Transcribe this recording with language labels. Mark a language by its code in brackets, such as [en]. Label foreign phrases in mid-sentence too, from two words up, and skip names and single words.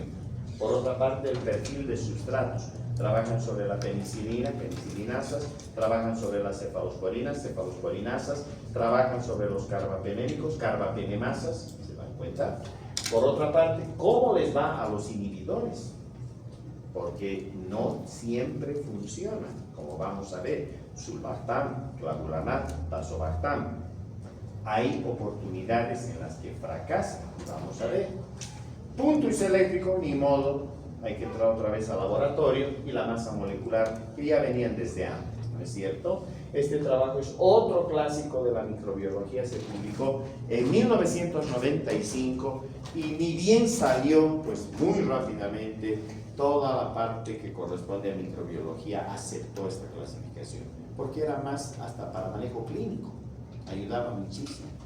[es] Por otra parte, el perfil de sustratos. Trabajan sobre la penicilina, penicilinasas, trabajan sobre las cefalosporinas, cefalosporinasas, trabajan sobre los carbapenémicos, carbapenemasas, ¿se dan cuenta? Por otra parte, ¿cómo les va a los inhibidores? Porque no siempre funcionan, como vamos a ver, sulbactam, clavulanat, tazobactam. Hay oportunidades en las que fracasan, vamos a ver. Punto isoeléctrico, ni modo, hay que entrar otra vez al laboratorio, y la masa molecular, que ya venían desde antes, ¿no es cierto? Este trabajo es otro clásico de la microbiología, se publicó en 1995 y ni bien salió, pues muy rápidamente, toda la parte que corresponde a microbiología aceptó esta clasificación, porque era más hasta para manejo clínico, ayudaba muchísimo.